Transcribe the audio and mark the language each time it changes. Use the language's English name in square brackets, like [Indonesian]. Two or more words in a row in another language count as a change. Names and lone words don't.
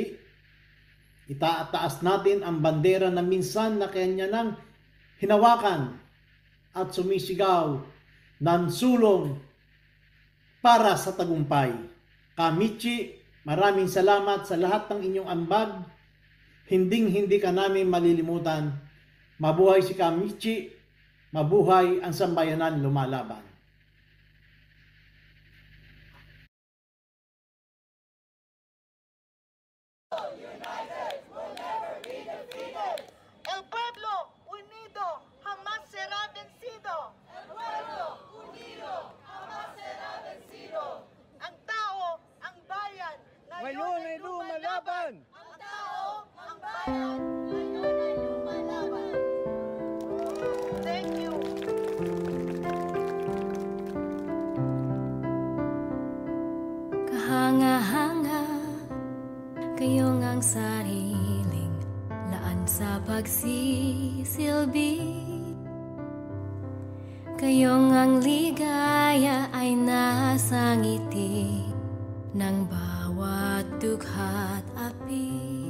[Filipino] Itaataas natin ang bandera na minsan na kanya nang hinawakan at sumisigaw ng sulong para sa tagumpay. Kamichi, maraming salamat sa lahat ng inyong ambag. Hinding-hindi ka namin malilimutan. Mabuhay si Kamichi, mabuhay ang sambayanan lumalaban. [Spanish] El pueblo unido jamás será vencido. El pueblo unido jamás será vencido. [Filipino] Ang tao, ang bayan, ngayon ay lumalaban. Ang tao, ang bayan, ngayon ay lumalaban. [English] Thank you. [Filipino] Kahanga-hanga kayong ang sariling laan sa pagsisilbi. Kayong ang ligaya ay nasa ngiti ng bawat dugha't api.